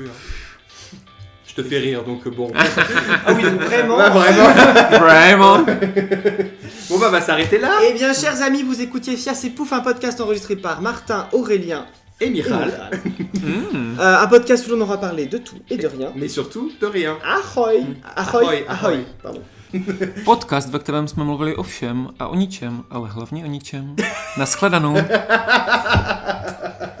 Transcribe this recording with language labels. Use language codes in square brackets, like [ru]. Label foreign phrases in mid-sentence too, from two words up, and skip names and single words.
[fr] Hein. Je te fais rire, donc bon. Ah oui, donc vraiment. Ouais, vraiment. Vraiment. Bon, bah, on va s'arrêter là. Eh bien, chers amis, vous écoutiez Fias et Pouf, un podcast enregistré par Martin, Aurélien Et et Michal. Mm. Un podcast où l'on aura parlé de tout et de rien. Mais surtout, de rien. [cs] Ahoy! Ahoy! Ahoy, ahoy. [fr] Pardon. [cs] Podcast, ve kterém jsme mluvili o všem a o ničem, ale hlavně o ničem. Naschledanou.